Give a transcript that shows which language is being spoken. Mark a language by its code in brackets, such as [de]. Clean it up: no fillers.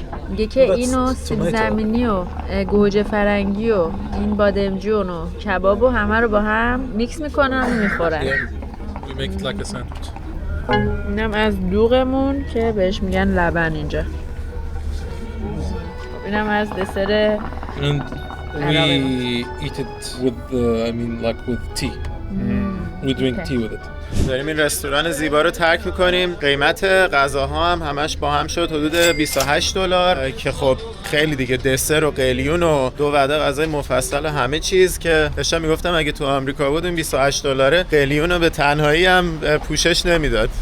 [fa] میگه که اینو سیب زمینی و گوجه فرنگی و این بادمجون و کباب و همه رو با هم میکس میکنن و میخورن. اینم از دوغمون که بهش میگن لبن اینجا. اینم از دسر [en] And we eat it with, like with tea. We drink tea with it. [fa] داریم این رستوران زیبا رو ترک میکنیم. قیمت غذاها هم همش با هم شد حدود $28 که خب خیلی دیگه، دسر و قلیون و 2 وعده غذای مفصل و همه چیز که داشتم میگفتم اگه تو آمریکا بودیم $28 قلیون رو به تنهایی هم پوشش نمیداد.